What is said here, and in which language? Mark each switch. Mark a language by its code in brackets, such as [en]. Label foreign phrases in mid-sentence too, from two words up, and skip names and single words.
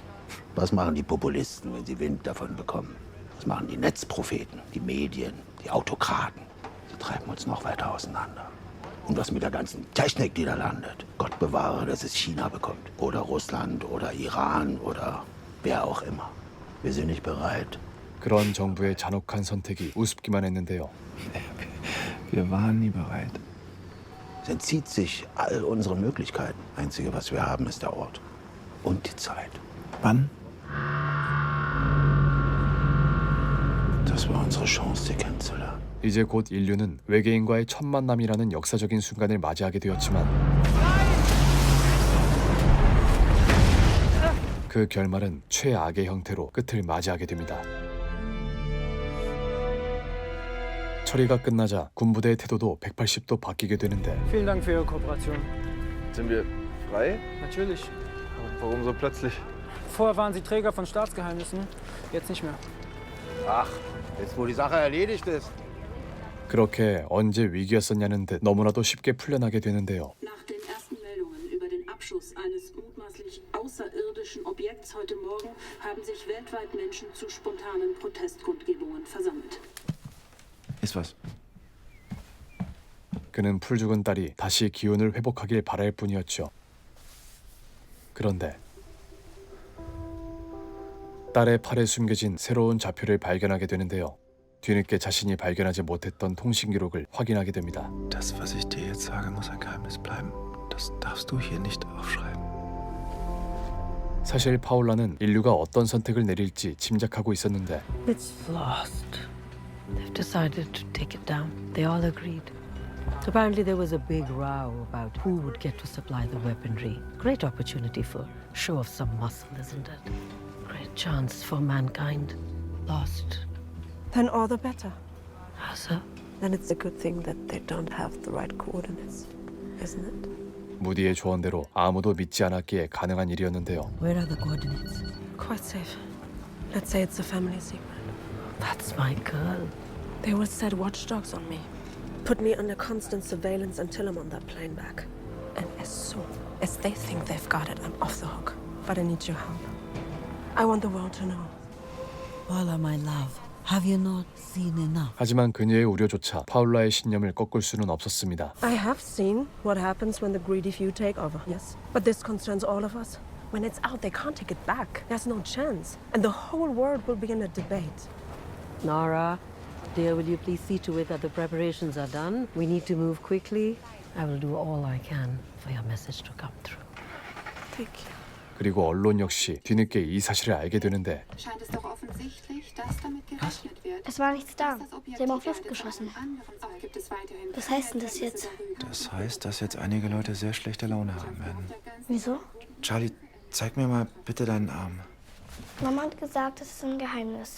[de] Was machen die Populisten, wenn sie Wind davon bekommen? Was machen die Netzpropheten, die Medien, die Autokraten? Sie treiben uns noch weiter auseinander. Und was mit der ganzen Technik, die da landet? Gott bewahre, dass es China bekommt. Oder Russland oder Iran oder wer auch immer. Wir sind nicht bereit. [ko] 그런 정부의 잔혹한 선택이 우습기만 했는데요. [de] Wir waren nie bereit. Es entzieht sich all unseren Möglichkeiten. Einzige, was wir haben, ist der Ort. Und die Zeit. Wann? Das war unsere Chance, sie kennenzulernen. [ko] 이제 곧 인류는 외계인과의 첫 만남이라는 역사적인 순간을 맞이하게 되었지만 그 결말은 최악의 형태로 끝을 맞이하게 됩니다. 처리가 끝나자 군부대의 태도도 180도 바뀌게 되는데 [de] Vielen Dank für Ihre Kooperation. Sind wir frei? Natürlich. Warum so plötzlich? Vorher waren Sie Träger von Staatsgeheimnissen, jetzt nicht mehr. Ach, jetzt wo die Sache erledigt ist. [ko] 그렇게 언제 위기였었냐는 듯 너무나도 쉽게 풀려나게 되는데요. [de] Nach den ersten Meldungen über den Abschuss eines mutmaßlich außerirdischen Objekts heute Morgen haben sich weltweit Menschen zu spontanen Protestkundgebungen versammelt. Ist was? [ko] 그는 풀죽은 딸이 다시 기운을 회복하길 바랄 뿐이었죠. 그런데 딸의 팔에 숨겨진 새로운 좌표를 발견하게 되는데요. 뒤늦게 자신이 발견하지 못했던 통신 기록을 확인하게 됩니다. [de] Das, was ich dir jetzt sage, muss ein Geheimnis bleiben. Das darfst du hier nicht aufschreiben. [ko] 사실 파울라는 인류가 어떤 선택을 내릴지 짐작하고 있었는데 [en] It's lost. They've decided to take it down. They all agreed. Apparently there was a big row about who would get to supply the weaponry. Great opportunity for show of some muscle, isn't it? Great chance for mankind. Lost. Then all the better. How so? Then it's a good thing that they don't have the right coordinates, isn't it? [ko] 무디의 조언대로 아무도 믿지 않았기에 가능한 일이었는데요. [en] Where are the coordinates? Quite safe. Let's say it's a family secret. That's my girl. They will set watchdogs on me. Put me under constant surveillance until I'm on that plane back. And as soon as they think they've got it, I'm off the hook. But I need your help. I want the world to know. Paula, my love. Have you not seen enough? [ko] 하지만 그녀의 우려조차 파울라의 신념을 꺾을 수는 없었습니다. [en] I have seen what happens when the greedy few take over, yes. But this concerns all of us. When it's out, they can't take it back. There's no chance. And the whole world will be in a debate. Nara, dear, will you please see to it that the preparations are done? We need to move quickly. I will do all I can for your message to come through. Thank you. [ko] 그리고 언론 역시 뒤늦게 이 사실을 알게 되는데 [de] Scheint es doch offensichtlich, dass damit gerechnet wird. Es war nichts da. Sie haben auf Luft geschossen. Auch gibt es weiterhin Was heißt denn das jetzt? Das heißt, dass jetzt einige Leute sehr schlechte Laune haben werden. Wieso? Charlie, zeig mir mal bitte deinen Arm. Mama hat gesagt, es ist ein Geheimnis.